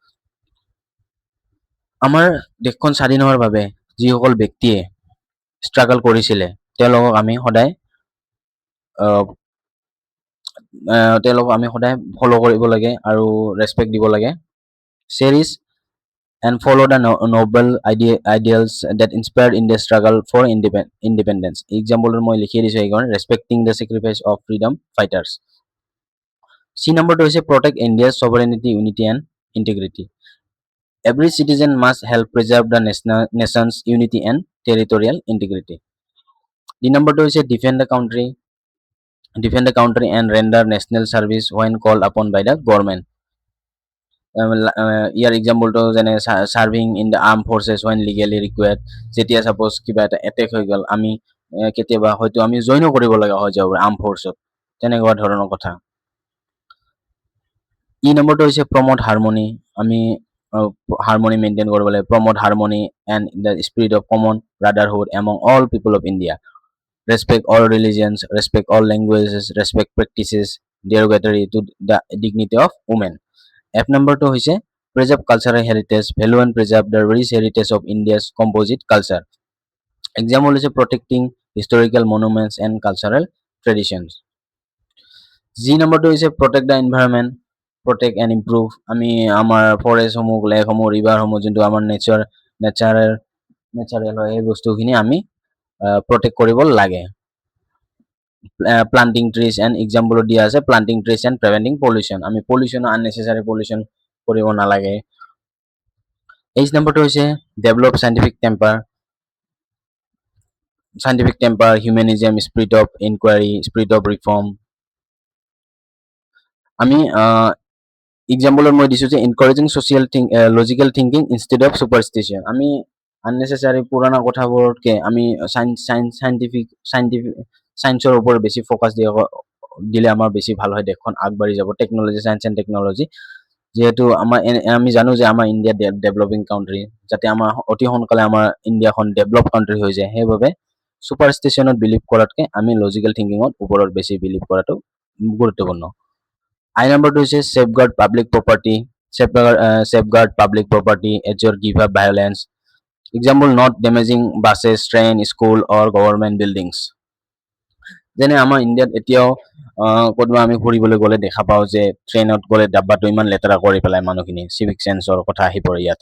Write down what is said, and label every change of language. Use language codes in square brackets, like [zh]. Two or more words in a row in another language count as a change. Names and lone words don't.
[as] আমাৰ দেশখন স্বাধীন হোৱাৰ বাবে যিসকল ব্যক্তিয়ে ষ্ট্ৰাগল কৰিছিলে তেওঁলোকক আমি সদায় ফ'ল' কৰিব লাগে আৰু ৰেছপেক্ট দিব লাগে। [en] চেৰিছ and follow the noble ideals that inspired in the struggle for independence. [as] Example মই লিখি দিছো এইখন, [en] respecting the sacrifice of freedom fighters. C number 2 is protect India's sovereignty, unity and integrity. Every citizen must help preserve the nation's unity and territorial integrity. D number 2 is defend the country and render national service when called upon by the government. [as] ইয়াৰ এক্সাম্পলটো যেনে [en] serving in the arm forces [as] when legally required, যেতিয়া ছাপ'জ কিবা এটা এটেক হৈ গ'ল, আমি কেতিয়াবা হয়তো আমি জইনো কৰিব লগা হৈ যাব [en] arm forcesত, [as] তেনেকুৱা ধৰণৰ কথা। ই নম্বৰটো হৈছে [en] promote harmony, [as] আমি [en] harmony maintain [as] কৰিব লাগে। [en] promote harmony and the spirit of common brotherhood among all people of India. respect all religions, respect all languages, respect practices derogatory to the dignity of women. F number 2 হৈছে preserve cultural heritage, value and preserve the rich heritage of India's composite culture. Example is protecting historical monuments and cultural traditions. G number 2 is protect the environment, protect and improve. [as] আমি আমাৰ ফৰেষ্ট সমূহ, লেক সমূহ, ৰিভাৰ সমূহ যোনটো আমাৰ নেচাৰেল হয় এই বস্তুখিনি আমি প্ৰটেক্ট কৰিব লাগে। [en] planting trees and example [as] দিয়া আছে [en] planting trees and preventing pollution, [as] আমি [en] pollution unnecessary pollution [as] কৰিব নালাগে। H number 2 হৈছে develop scientific temper, humanism, spirit of inquiry, spirit of reform. আমি এক্সাম্পলত মই দিছো যে [en] encouraging social logical thinking instead of superstition. [as] আমি আননেচেচাৰী পুৰণা কথাবোৰতকৈ আমি চায়েন্সৰ ওপৰত বেছি ফ'কাছ দিলে আমাৰ বেছি ভাল হয়, দেশখন আগবাঢ়ি যাব। টেকন'লজি, [en] science and technology, [as] যিহেতু আমি জানো যে আমাৰ ইণ্ডিয়া [en] developing country, [as] যাতে আমাৰ অতি সোনকালে আমাৰ ইণ্ডিয়াখন [en] develop country [as] হৈ যায়, সেইবাবে ছুপাৰষ্টিশ্যনত বিলিভ কৰাতকৈ আমি [en] logical thinkingত [as] ওপৰত বেছি বিলিভ কৰাটো গুৰুত্বপূৰ্ণ। [en] I number 2 is safeguard public property. Safeguard public property, ensure give up violence. Example, not damaging buses, train, school or government buildings. [as] যেনে আমাৰ ইণ্ডিয়াত এতিয়াও ক'ৰবাত আমি ফুৰিবলৈ গ'লে দেখা পাওঁ যে ট্ৰেইনত গ'লে ডাব্বাটো ইমান লেতেৰা কৰি পেলাই মানুহখিনি, [en] civic senseৰ [as] কথা আহি পৰে ইয়াতে।